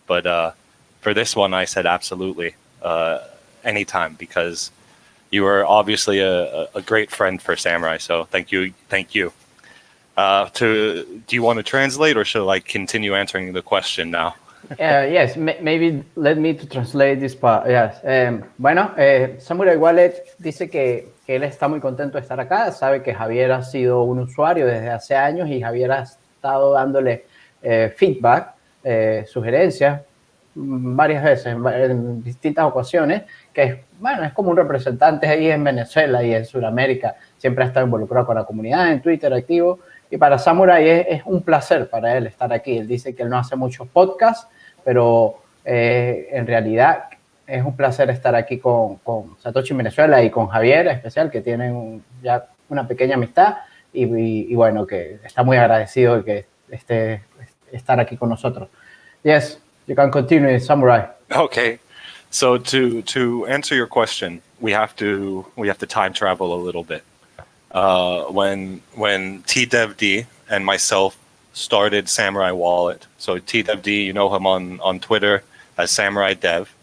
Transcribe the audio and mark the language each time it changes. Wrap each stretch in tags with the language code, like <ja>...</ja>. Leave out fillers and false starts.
<en>But for this one, I said absolutely anytime, because you are obviously a great friend for Samurai. So thank you. Thank you. Do you want to translate, or should I continue answering the question now? Yes, maybe let me to translate this part. Yes.</en> <es>Bueno, SamouraiWallet dice que él está muy contento de estar acá. Sabe que Javier ha sido un usuario desde hace años y Javier ha estado dándole feedback, sugerencias varias veces, en distintas ocasiones, que bueno, es como un representante ahí en Venezuela y en Sudamérica. Siempre ha estado involucrado con la comunidad, en Twitter activo. Y para Samourai es un placer para él estar aquí. Él dice que él no hace muchos podcasts, pero en realidad es un placer estar aquí con Satoshi en Venezuela y con Javier en especial, que tienen ya una pequeña amistad y bueno, que está muy agradecido de que estar aquí con nosotros.</es> <en>Yes, you can continue, Samourai. Okay. So to answer your question, we have to time travel a little bit. When TDevD and myself started SamouraiWallet. So TDevD, you know him on Twitter as Samurai Dev.</en>